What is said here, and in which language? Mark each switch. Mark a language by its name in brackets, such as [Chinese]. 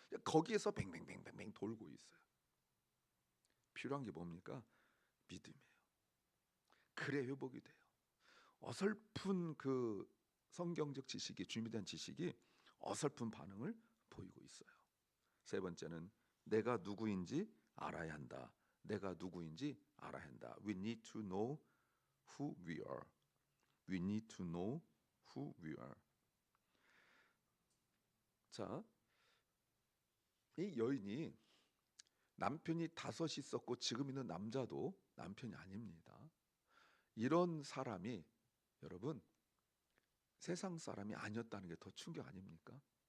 [Korean] 거기에서 뱅뱅뱅뱅뱅 돌고 있어요. 필요한 게 뭡니까? 믿음이에요. 그래 회복이 돼요. 어설픈 그 성경적 지식이, 주님에 대한 지식이 어설픈 반응을 보이고 있어요. 세 번째는 내가 누구인지 알아야 한다. 내가 누구인지 알아야 한다. [English] We need to know who we are. We need to know who we are. [Korean] 자, 이 여인이 남편이 5이 있었고 지금 있는 남자도 남편이 아닙니다. 이런 사람이 여러분 세상 사람이 아니었다는 게 더 충격 아닙니까?